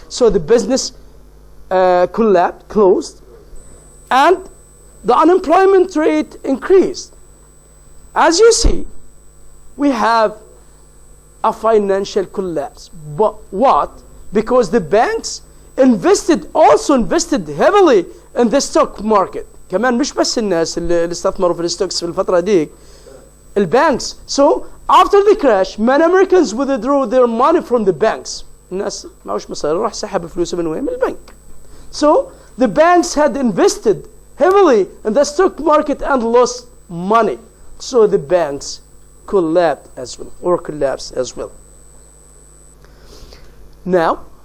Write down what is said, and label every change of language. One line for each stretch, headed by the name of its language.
English: So the business collapsed, closed, and the unemployment rate increased. As you see, we have a financial collapse. But what? Because the banks also invested heavily in the stock market.
Arabic: كمان مش بس الناس اللي استثمروا في الستوكس في الفترة ديك. البانكس.
English: So after the crash, many Americans withdrew their money from the banks.
Arabic: الناس معوش مصاري راح سحب فلوسه من وين؟ من البنك.
English: So the banks had invested heavily in the stock market and lost money. So the banks collapsed as well. Now,